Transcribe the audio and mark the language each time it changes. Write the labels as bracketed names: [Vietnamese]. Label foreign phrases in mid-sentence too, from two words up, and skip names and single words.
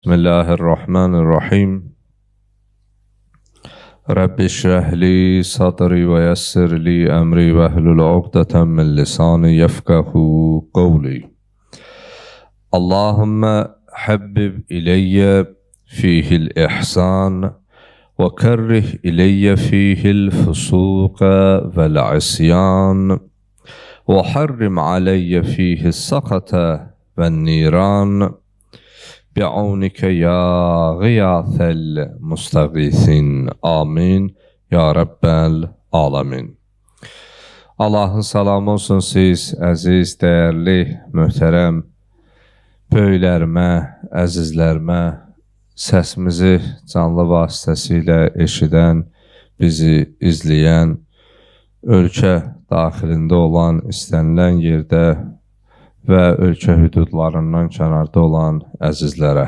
[Arabic] Bismillahirrahmanirrahim. رب اشرح لي صدري ويسر لي أمري واحلل عقدة من لساني يفقهوا قولي. اللهم حبب إلي فيه الإحسان وكره إلي فيه الفسوق والعصيان وحرم علي فيه السخط والنيران. بعونك يا غياث المستغيثين. آمين. يا رب العالمين. [Azerbaijani] Allah'ın salamı olsun siz, əziz, dəyərli, möhtərəm böyüklərimə, əzizlərimə, səsimizi canlı vasitəsilə eşidən, bizi izləyən, ölkə daxilində olan, istənilən yerdə və ölkə hüdudlarından kənarda olan əzizlərə.